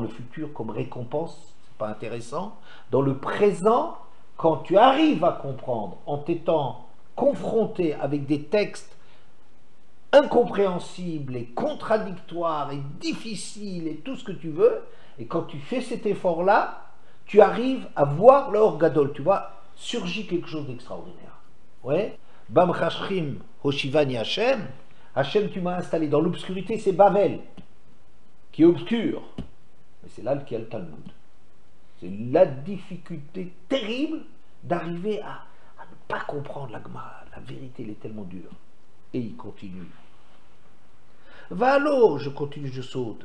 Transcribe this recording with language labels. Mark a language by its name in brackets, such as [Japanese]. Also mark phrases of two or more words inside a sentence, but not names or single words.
[French] le futur comme récompense, c'est pas intéressant, dans le présent, quand tu arrives à comprendre, en t'étant confronté avec des textes incompréhensibles et contradictoires et difficiles et tout ce que tu veux, et quand tu fais cet effort-là, tu arrives à voir le [Hebrew] אור גדול, [French] tu vois, surgit quelque chose d'extraordinaire. Ouais. [Hebrew] במחשכים הושיבני השם, [French] Hashem tu m'as installé dans l'obscurité, c'est Bavel, qui est obscur. Mais c'est là qu'il y a le Talmud. C'est la difficulté terrible d'arriver à ne pas comprendre la Gemara. La vérité, elle est tellement dure. Et il continue. Valo, je continue, je saute.